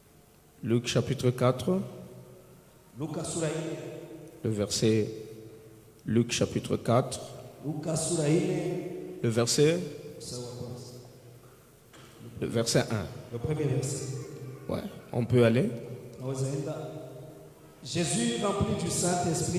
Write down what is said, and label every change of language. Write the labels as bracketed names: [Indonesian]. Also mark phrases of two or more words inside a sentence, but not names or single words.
[French] Luc chapitre 4, [Swahili] Luka sura ile [French] le verset Luc chapitre 4, le verset 1. Le premier verset. Ouais, on peut aller. Jésus, rempli du Saint-Esprit,